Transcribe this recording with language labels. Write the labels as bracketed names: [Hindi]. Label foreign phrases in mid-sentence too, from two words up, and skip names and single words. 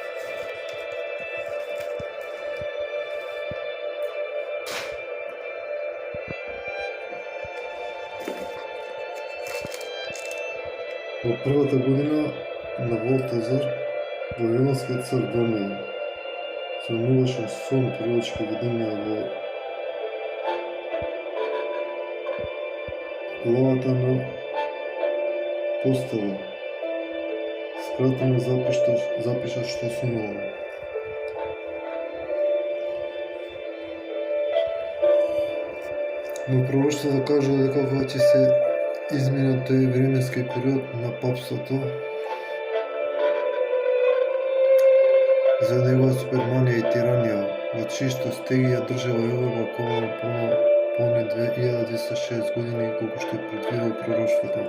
[Bulgarian] В първата година на Валтазар, Вавилонският цар Даниил сънуваше сон, пророчки видения в главата на постела. Скратено запиша, що сънувал. [Macedonian] Но пророчеството каже дека веќе се измина тој временски период на папството, за негова суперманија и тиранија, во чијшто стеги ја држава Европа околу полни 2206 години, колку што предвидел пророштвото.